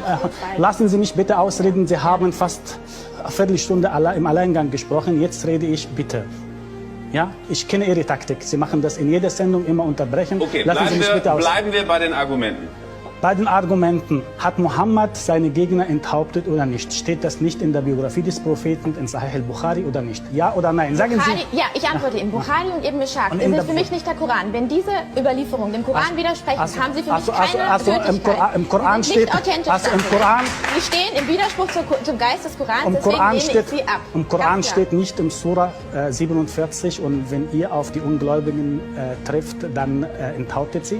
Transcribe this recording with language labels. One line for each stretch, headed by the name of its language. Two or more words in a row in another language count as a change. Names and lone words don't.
German: lassen Sie mich bitte ausreden, Sie haben fast eine Viertelstunde im Alleingang gesprochen, jetzt rede ich bitte. Ja, ich kenne Ihre Taktik. Sie machen das in jeder Sendung, immer unterbrechen. Okay, bleiben wir bei den Argumenten. Bei den Argumenten, hat Mohammed seine Gegner enthauptet oder nicht? Steht das nicht in der Biografie des Propheten, in Sahih al-Bukhari oder nicht? Ja oder nein? Sagen Bukhari, Sie. Ja, ich antworte Ihnen. Bukhari und Ibn Ishaq sind für mich nicht der Koran. Wenn diese Überlieferungen dem Koran widersprechen, haben sie für mich keine Gültigkeit. Im Koran sie sind steht, nicht authentisch. Sie stehen im Widerspruch zum Geist des Korans, deswegen lehne ich sie ab. Im Koran steht nicht im Surah 47 und wenn ihr auf die Ungläubigen trifft, dann enthauptet sie.